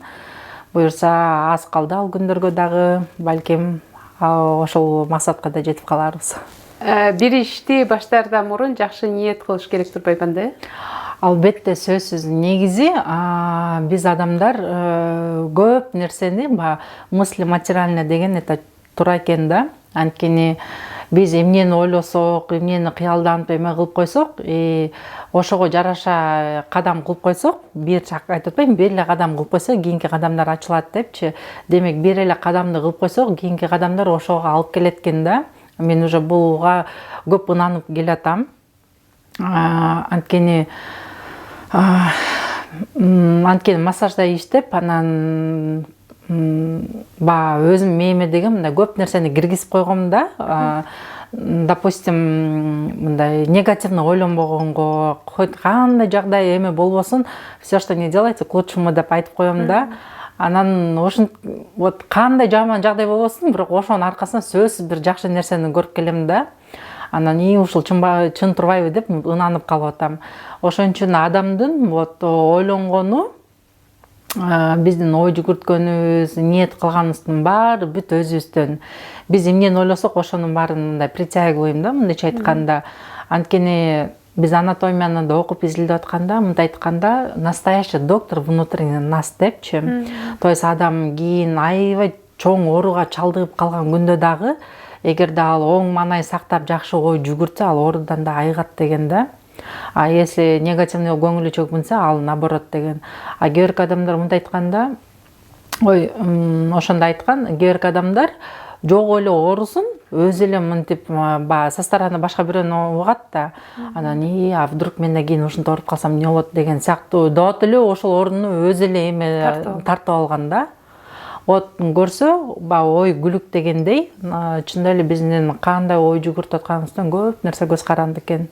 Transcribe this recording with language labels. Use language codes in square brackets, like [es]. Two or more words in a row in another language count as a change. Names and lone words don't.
[ky] Буюрса аз калды ал күндөргө дагы, балким ошол максатка да жетип каларбыз. Бир ишти баштаардан мурун жакшы ниет кылыш керек турбайбы? Албетте, сөзсүз. Негизи биз адамдар көп нерсени [ru] мысли материально [ky] деген это туура экен да. Анткени биз эмнени ойлосок, эмнени кыялданып эме кылып койсок, ошого жараша кадам кылып койсок, бир айтып атпаймынбы, бир эле кадам кылып койсок, кийинки кадамдар ачылат депчи. Демек, бир эле кадамды кылып койсок, кийинки кадамдар ошого алып келет экен да. Мен уже буга көп ынанып келатам. Анткени массажда иштеп, анан өзүм мээме деген мындай көп нерсени киргизип койгом да. допустим, мындай негативно ойлонбогонго, хоть кандай жагдай эме болбосун, [ru] все, что не делайте, к лучшему [ky] деп айтып коем да. Анан ошон вот кандай жаман жагдай болбосун, бирок ошонун аркасынан сөзсүз бир жакшы нерсени көрүп келем да. Анан ушул чын турбайбы деп ынанып калып атам. Ошон үчүн адамдын вот ойлонгону, биздин ой жүгүрткөнүбүз, ниет кылганыбыздын баары бүт өзүбүздөн. Биз эмнени ойлосок, ошонун баарын мындай притягиваем да, мындайча айтканда. Анткени биз анатомияны да окуп изилдеп атканда, мындай айтканда, [ru] настоящий доктор внутренний нас депчи. То есть [ky] адам кийин аябай чоң ооруга чалдыгып калган күндө дагы, эгерде ал оң маанай сактап жакшы ой жүгүртсө, ал оорудан да айыгат деген да. [ru] А если негативный [ky] көңүлү чөгмүнсө, ал наоборот деген. А кээ адамдар мындай айтканда, ошондо айткан, кээ адамдар жок эле оорусун, өзү эле мынтип [ru] со стороны [ky] башка бирөөнү угат да. Анан [ru] а вдруг [ky] мен да кийин ушинтип ооруп калсам эмне болот деген сыяктуу доот эле ошол орунду өзү эле эме тартып алган да. Вот көрсө, ой күлүк дегендей, чындап эле биздин кандай ой жүгүртүп атканыбыздан көп нерсе көз каранды экен.